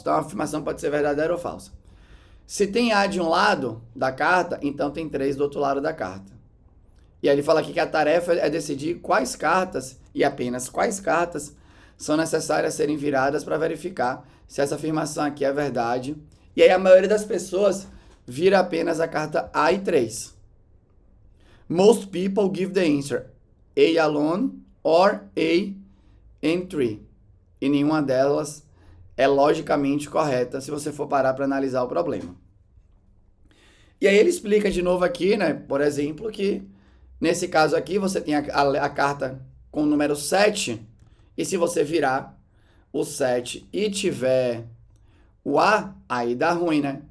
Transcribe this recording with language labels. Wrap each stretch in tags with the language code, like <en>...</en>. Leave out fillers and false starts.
<pt>Então a afirmação pode ser verdadeira ou falsa. Se tem A de um lado da carta, então tem 3 do outro lado da carta. E aí ele fala aqui que a tarefa é decidir quais cartas, e apenas quais cartas, são necessárias serem viradas para verificar se essa afirmação aqui é verdade. E aí a maioria das pessoas vira apenas a carta A e 3.</pt> <en>Most people give the answer A alone or A and 3.</en> <pt>E nenhuma delas é logicamente correta se você for parar para analisar o problema. E aí ele explica de novo aqui, né, por exemplo, que nesse caso aqui você tem a carta com o número 7, e se você virar o 7 e tiver o A, aí dá ruim, né?</pt>